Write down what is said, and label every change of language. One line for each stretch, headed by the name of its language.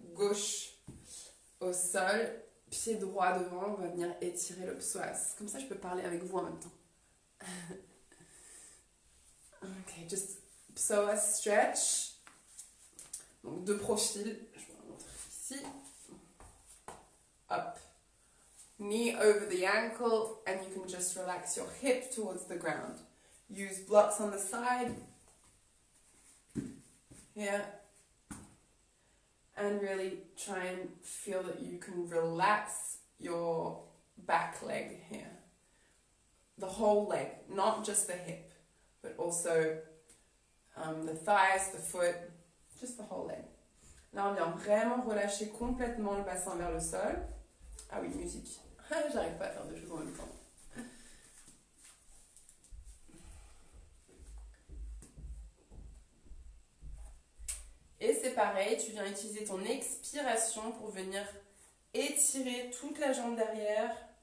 French: Gauche au sol, pied droit devant, on va venir étirer le psoas. Comme ça, je peux parler avec vous en même temps.
English: Ok, just psoas stretch.
French: Donc de profil, je vais vous montrer ici.
English: Up. Knee over the ankle, and you can just relax your hip towards the ground. Use blocks on the side. Here. And really try and feel that you can relax your back leg here. The whole leg, not just the hip, but also the thighs, the foot, just the whole leg.
French: Là, on vient vraiment relâcher complètement le bassin vers le sol. Ah oui, musique. J'arrive pas à faire deux choses en même temps. Et c'est pareil, tu viens utiliser ton expiration pour venir étirer toute la jambe derrière.